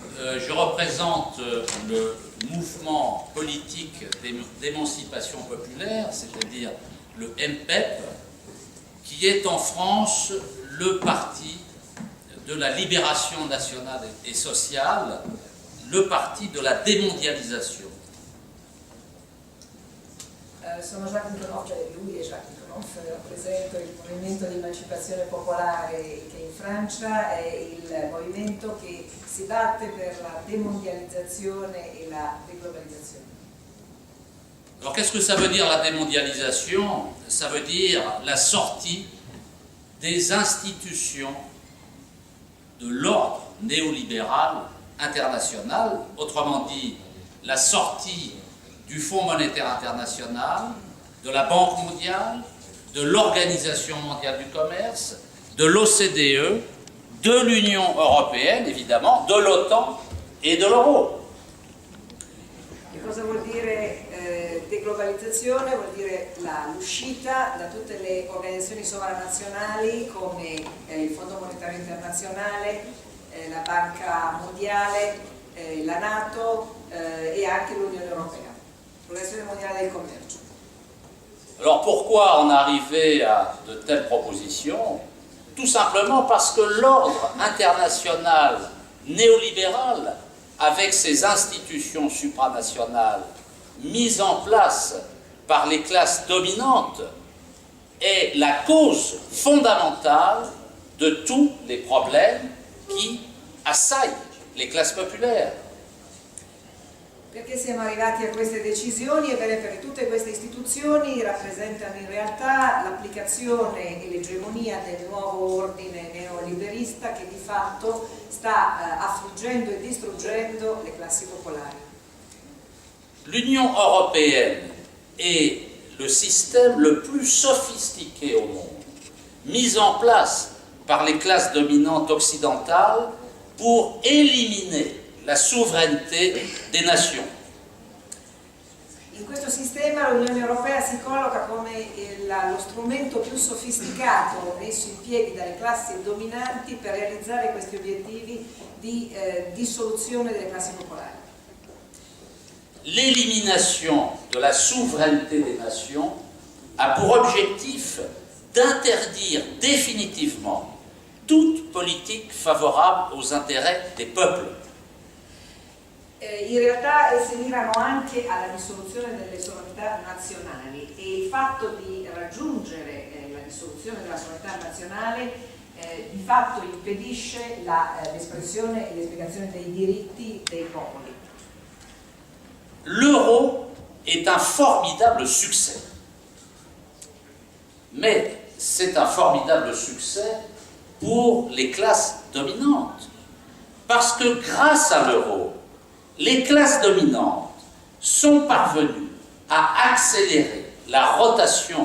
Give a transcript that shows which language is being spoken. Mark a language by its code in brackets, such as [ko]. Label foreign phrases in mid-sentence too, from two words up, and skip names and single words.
[fr] je représente le mouvement politique d'émancipation populaire, c'est-à-dire le MPEP, qui est en France le parti de la libération nationale et sociale, le parti de la démondialisation. [it] Sono Jacques Niconoff, cioè lui è Jacques Niconoff, rappresento il movimento di emancipazione popolare che in Francia è il movimento che si batte per [fr] la démondialisation et la déglobalisation. Alors qu'est-ce que ça veut dire la démondialisation? Ça veut dire la sortie des institutions de l'ordre néolibéral international, autrement dit la sortie du Fonds monétaire international, de la Banque mondiale, de l'Organisation mondiale du commerce, de l'OCDE, de l'Union européenne évidemment, de l'OTAN et de l'euro. [it] E cosa vuol dire deglobalizzazione? Vuol dire l'uscita da tutte le organizzazioni sovranazionali come il Fondo monetario internazionale, la Banca mondiale, la NATO e anche l'Unione europea, l'Organizzazione mondiale del commercio. [fr] Alors pourquoi en arriver à de telles propositions? Tout simplement parce que l'ordre international néolibéral, avec ses institutions supranationales mises en place par les classes dominantes, est la cause fondamentale de tous les problèmes qui assaillent les classes populaires. [it] Perché siamo arrivati a queste decisioni? Ebbene, perché tutte queste istituzioni rappresentano in realtà l'applicazione e l'egemonia del nuovo ordine neoliberista che di fatto sta affliggendo e distruggendo le classi popolari. [fr] L'Union européenne est le système le plus sophistiqué au monde, mis en place par les classes dominantes occidentales pour éliminer la souveraineté des nations. [it] In questo sistema l'Unione Europea si colloca come lo strumento più sofisticato messo in piedi dalle classi dominanti per realizzare questi obiettivi di dissoluzione delle classi popolari. [fr] L'élimination de la souveraineté des nations a pour objectif d'interdire définitivement toute politique favorable aux intérêts des peuples. [it] In realtà si mirano anche alla dissoluzione delle sovranità nazionali e il fatto di raggiungere la dissoluzione della sovranità nazionale di fatto impedisce l'espressione e l'espiegazione dei diritti dei popoli. [fr] L'euro est un formidable succès, mais c'est un formidable succès pour les classes dominantes, parce que grâce à l'euro, les classes dominantes sont parvenues à accélérer la rotation